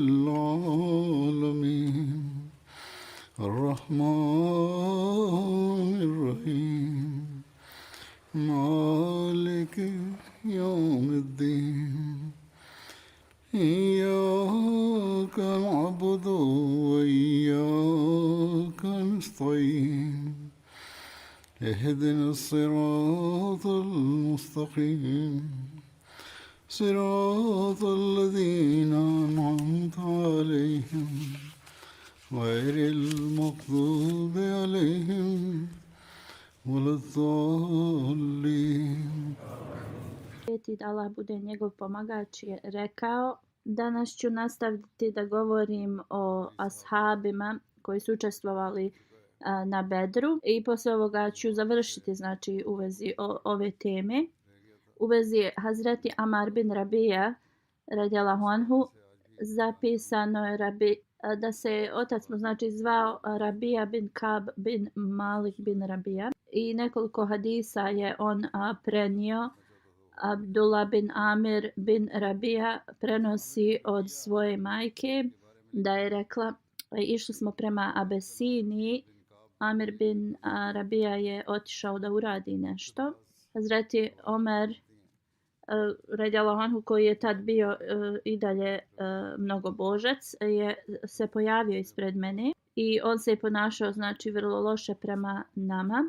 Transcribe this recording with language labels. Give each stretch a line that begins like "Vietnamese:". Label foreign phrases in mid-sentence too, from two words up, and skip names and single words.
Arabic: العالمين الرحمن الرحيم مالك يوم الدين إياك نعبد وإياك نستعين اهدنا الصراط المستقيم صراط الذين أنعمت عليهم غير المغضوب عليهم ولا الضالين.
Bosnian: Da Allah bude njegov pomagač je rekao: danas ću nastaviti da govorim o ashabima koji su učestvovali na Bedru i poslije ovoga ću završiti znači u vezi ove teme. U vezi Hazreti Amar bin Rabija
Arabic: رضي الله عنه
Bosnian: zapisano je da se otac mu znači zvao Rabija bin Kab bin Malik bin Rabija i nekoliko hadisa je on prenio. Abdullah bin Amir bin Rabija prenosi od svoje majke da je rekla: išli smo prema Abesiniji, Amir bin Rabija je otišao da uradi nešto. Hazreti Omer
Arabic: رضي الله عنه,
Bosnian: koji je tad bio i dalje mnogobožac, je se pojavio ispred mene i on se je ponašao znači vrlo loše prema nama.